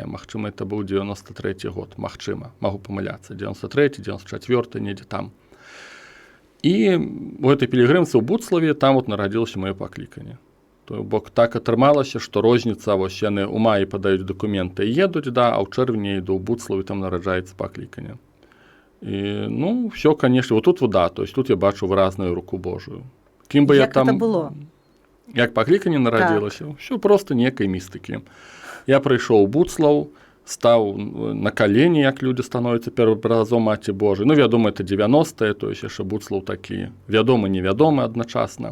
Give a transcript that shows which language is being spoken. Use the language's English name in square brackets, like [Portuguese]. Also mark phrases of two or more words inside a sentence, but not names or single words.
[Belarusian] Магчыма, это быў 93 год, магчыма, магу памыляцца, 93, 94, недзе там. І у гэтай пілігрымцы ў Буцлаве там вот нарадзілася маё пакліканне. То бок так атрымалася, што розніца, вось яны ў маі падаюць дакументы і едуць, да, а ў чэрвені іду ў Буцлаве, там нараджаецца пакліканне. І, ну, ўсё, канешне, [Russian] вот тут вода, то есть [Belarusian] тут я бачу выразную руку Божую. Кім бы я там... Як гэта было? Як пакліканне нарадзілася? Ўсё просто некай містыкі. Я прыйшоў у Буцлаў, стаў на калені, як людзі становяцца перад абразом Маці Божай. Ну, вядома, это 90-е, то есть яшчэ Буцлаў такі вядомы-невядомы адначасна.